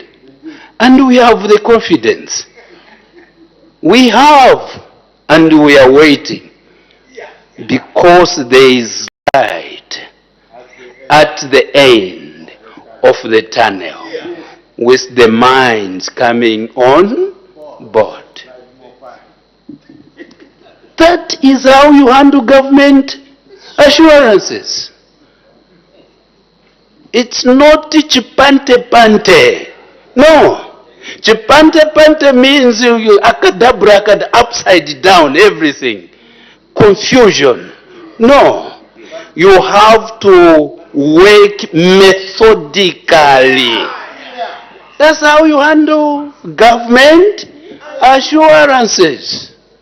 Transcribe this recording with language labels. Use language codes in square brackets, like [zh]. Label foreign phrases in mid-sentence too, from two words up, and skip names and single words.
[en] And we have the confidence. We have, and we are waiting, because there is light at the end of the tunnel, with the mines coming on board. That is how you handle government assurances. It's not chipante-pante. No. Chipante-pante means you akadabra, upside down everything. Confusion. No. You have to work methodically. That's how you handle government assurances.